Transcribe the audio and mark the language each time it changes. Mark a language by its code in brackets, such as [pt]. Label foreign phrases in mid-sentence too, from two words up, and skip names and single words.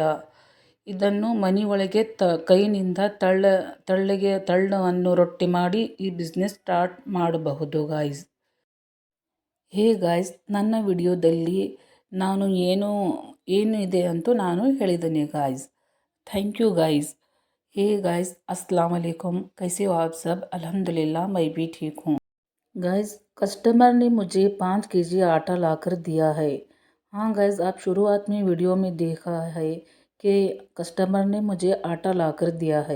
[kn] ಇದನ್ನು ಮನೆಯೊಳಗೆ ಕೈನಿಂದ ತಳ್ಳವನ್ನು ರೊಟ್ಟಿ ಮಾಡಿ ಈ [en] business start [kn] ಮಾಡಬಹುದು ಗಾಯ್ಸ್. [en] hey guys, [kn] ನನ್ನ ವಿಡಿಯೋದಲ್ಲಿ ನಾನು ಏನು ಇದೆ ಅಂತ ನಾನು ಹೇಳಿದ್ದೇನೆ ಗಾಯ್ಸ್. [en] thank you guys. hey guys, [ar] السلام عليكم, [hi] कैसे हो आप सब? अल्हम्दुलिल्लाह मैं भी ठीक हूँ। गाइस, कस्टमर ने मुझे 5 केजी आटा लाकर दिया है। हाँ गाइस, आप शुरुआत में वीडियो में देखा है कि कस्टमर ने मुझे आटा लाकर दिया है।